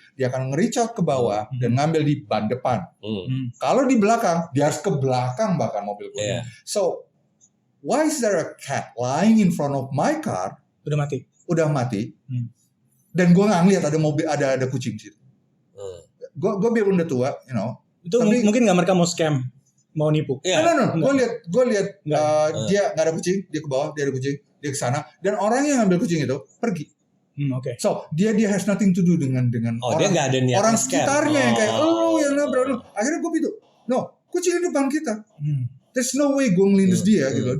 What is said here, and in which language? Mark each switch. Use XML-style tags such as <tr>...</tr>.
<id>Dia akan nge-reach out ke bawah dan ngambil di ban depan. Kalau di belakang, dia harus ke belakang bahkan mobil gue.</id> <en>So, why is there a cat lying in front of my car?</en> <id>Udah mati. Dan gue nggak ngeliat ada mobil, ada kucing di situ. Gue biarpun udah tua,</id> <en>you know.</en> <id>Itu tapi, mungkin nggak mereka mau scam, mau nipu.</id> <en>No.</en> <id>Gue lihat dia nggak ada kucing, dia ke bawah, dia ada kucing, dia ke sana, dan orang yang ngambil kucing itu pergi. So dia</id> <en>has nothing to do</en> <id>dengan orang sekitarnya yang kayak lu yang nabrak lu. Akhirnya gue gitu, no, kucing di depan kita.</id> <en>There's no way</en> <id>gue ngelindas dia gitu.</id>